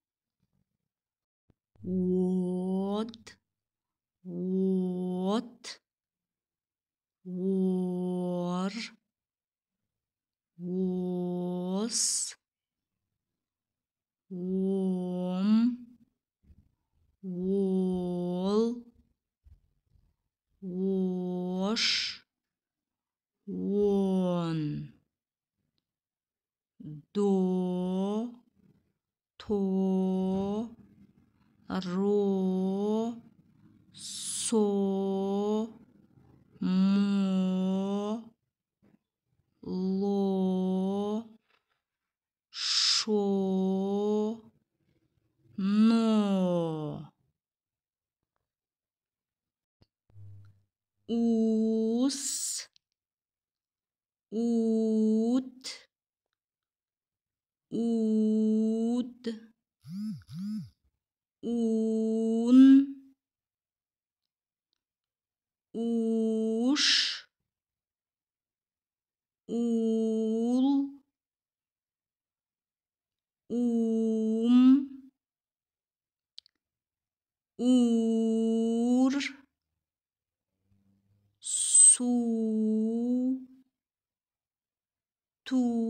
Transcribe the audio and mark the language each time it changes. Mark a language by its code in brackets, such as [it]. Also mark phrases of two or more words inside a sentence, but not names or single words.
[ru] От, ор, ос, ом, ол, ош, он. До, то, ро, со, мо, ло, шо, но. Ус, ут, ун, уш, ул, ур, су, ту,